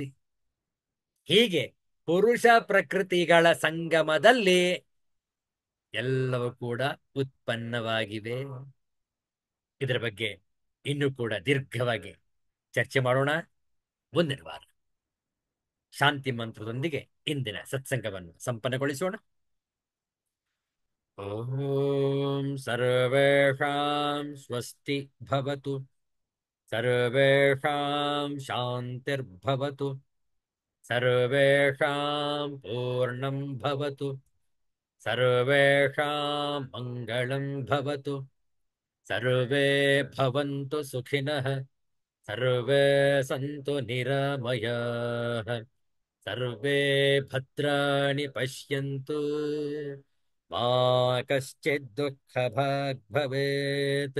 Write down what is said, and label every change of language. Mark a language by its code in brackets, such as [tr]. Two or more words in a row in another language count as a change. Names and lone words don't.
[kn] ಹೀಗೆ ಪುರುಷ ಪ್ರಕೃತಿಗಳ ಸಂಗಮದಲ್ಲಿ ಎಲ್ಲವೂ ಕೂಡ ಉತ್ಪನ್ನವಾಗಿವೆ. ಇದರ ಬಗ್ಗೆ ಇನ್ನೂ ಕೂಡ ದೀರ್ಘವಾಗಿ ಚರ್ಚೆ ಮಾಡೋಣ ಮುಂದಿನ ವಾರ. ಶಾಂತಿ ಮಂತ್ರದೊಂದಿಗೆ ಇಂದಿನ ಸತ್ಸಂಗವನ್ನು ಸಂಪನ್ನಗೊಳಿಸೋಣ. [sa] ಓಂ ಸರ್ವೇಷಾಂ ಸ್ವಸ್ತಿ ಭವತು, ಸರ್ವೇಷಾಂ ಶಾಂತಿರ್ಭವತು, ಸರ್ವೇಷಾಂ ಪೂರ್ಣಂ ಭವತು, ಸರ್ವೇಷಾಂ ಮಂಗಳಂ ಭವತು, ಸರ್ವೇ ಭವಂತು ಸುಖಿನಃ, ಸರ್ವೇ ಸಂತು ನಿರಾಮಯಾಃ, ಸರ್ವೇ ಭದ್ರಾಣಿ ಪಶ್ಯಂತು, ಮಾ ಕಶ್ಚಿತ್ ದುಃಖಭಾಗ್ ಭವೇತ್.